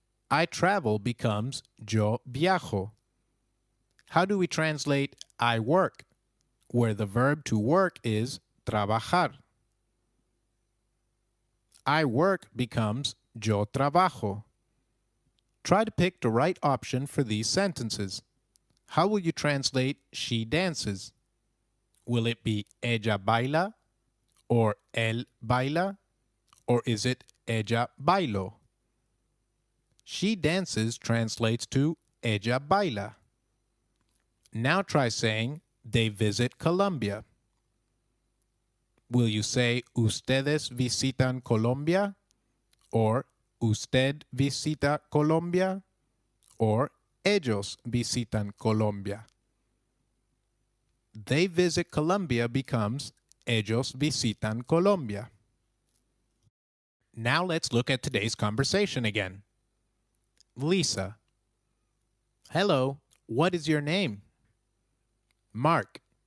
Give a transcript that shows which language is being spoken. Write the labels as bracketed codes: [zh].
[en] I travel becomes [es] yo viajo. [en] How do we translate I work, where the verb to work is trabajar? I work becomes [es] yo trabajo. [en] Try to pick the right option for these sentences. How will you translate she dances? Will it be [es] ella baila [en] or [es] él baila, [en] or is it [es] ella bailo? [en] She dances translates to [es] ella baila. [en] Now try saying they visit Colombia. Will you say [es] ustedes visitan Colombia, [en] or [es] usted visita Colombia, or ellos visitan Colombia. [en] They visit Colombia becomes [es] ellos visitan Colombia. [en] Now let's look at today's conversation again. Lisa. Hello, what is your name? Mark.